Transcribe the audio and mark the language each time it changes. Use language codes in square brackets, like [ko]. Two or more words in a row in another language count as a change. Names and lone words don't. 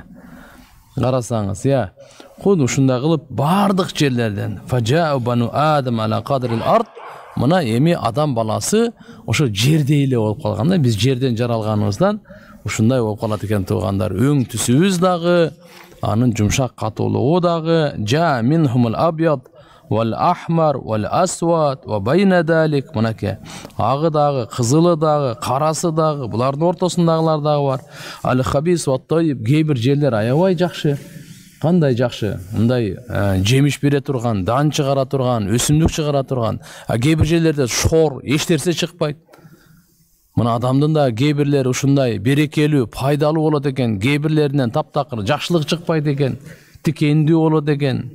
[ky] Карасаңыз, я худ ушундай кылып бардык жерлерден [ar] فجاء بنو آدم على قدر الأرض. [ky] Мына эми адам баласы ошо жерде эле болуп калганда, биз жерден жаралганыбыздан ушундай болуп калат экен туугандар. Өң түсүбүз дагы, анын жумшак катуулугу дагы, [ar] جاء منهم الأبيض والأحمر والأسود وبين ذلك. [ky] Мынакей агы дагы, кызылы дагы, карасы дагы, булардын ортосундагылар дагы бар. [ar] الخبيث والطيب. [ky] Кээ бир жерлер аябай жакшы. Кандай жакшы, мындай жемиш бере турган, дан чыгара турган, өсүмдүк чыгара турган. Кээ бир жерлерде шор, эч нерсе чыкпайт. Мына адамдын да кээ бирлери ушундай берекелүү, пайдалуу болот экен, кээ бирлеринен таптакыр жакшылык чыкпайт экен, тикендүү болот экен.